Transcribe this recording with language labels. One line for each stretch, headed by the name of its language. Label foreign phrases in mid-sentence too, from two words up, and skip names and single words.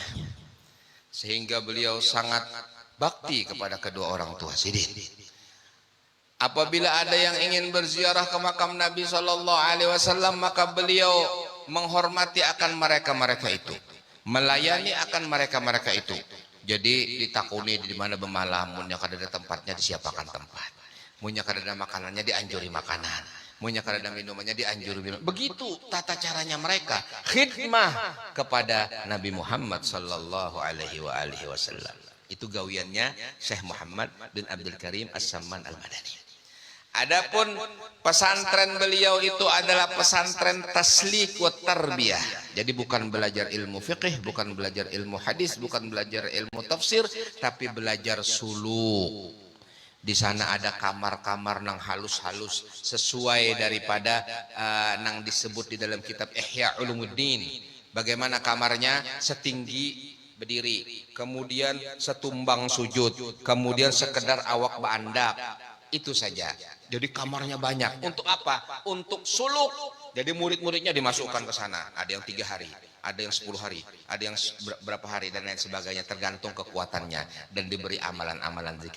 Indonesian: Sehingga beliau sangat bakti kepada kedua orang tua Sidin. Apabila ada yang ingin berziarah ke makam Nabi SAW, maka beliau menghormati akan mereka-mereka itu, melayani akan mereka-mereka itu.
Banjar: Jadi ditakuni di mana bemalam, munya kada ada tempatnya disiapakan tempat, munya kada ada makanannya dianjuri makanan, munya kada ada minumannya dianjuri minum.
Indonesian: Begitu tata caranya mereka khidmah kepada Nabi Muhammad
Arabic: sallallahu alaihi wasallam.
Indonesian: Itu gawiannya Syekh Muhammad bin Abdul Karim As-Samman Al-Madani. Adapun pesantren beliau itu adalah pesantren
Arabic: taslik wa tarbiyah.
Indonesian: Jadi bukan belajar ilmu fiqih, bukan belajar ilmu hadis, bukan belajar ilmu tafsir, tapi belajar suluk. Di sana ada kamar-kamar nang halus-halus sesuai daripada nang disebut di dalam kitab Ihya Ulumuddin. Bagaimana kamarnya? Setinggi berdiri, kemudian setumbang sujud, kemudian sekedar awak beandap. Itu saja. Jadi kamarnya banyak. Untuk apa? Untuk suluk. Jadi murid-muridnya dimasukkan ke sana. Ada yang 3 hari, ada yang 10 hari, ada yang berapa hari dan lain sebagainya, tergantung kekuatannya, dan diberi amalan-amalan zikir.